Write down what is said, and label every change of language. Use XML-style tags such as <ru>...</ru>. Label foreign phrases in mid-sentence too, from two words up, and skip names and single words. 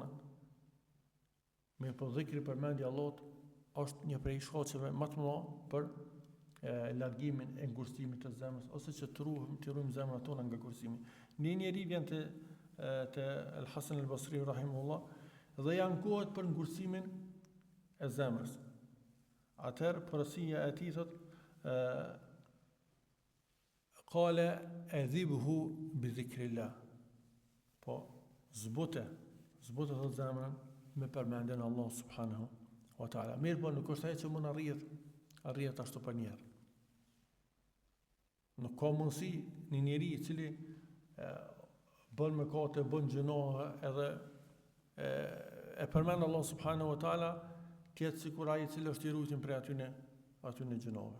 <sq>Me po dhikri përmendja Allahut është një prej shkaqeve më të mëdha për largimin e ngursimit të zemrës, ose që të ruajmë zemrat tona nga ngursimi. Një njeri vjen te Al-Hasan al-Basri rahimahullah dhe i ankohet për ngursimin e zemrës. Atëherë porosia e tij thot</sq> <ar>قال أذيبوها بذكر الله.</ar> <sq>Po zbute thot zemrën me përmendjen e Allahut</sq> <ar>سبحانه وتعالى.</ar> <sq>Mirë, po nuk është ajo që mund arrihet ashtu për njerë. Nuk ka mundësi një njeri i cili bën mëkate, bën gjinohe edhe e përmend Allah</sq> <ar>سبحانه وتعالى,</ar> <sq>tjetë sikur ai i cili është i ruajtur prej atyne gjinohe.</sq>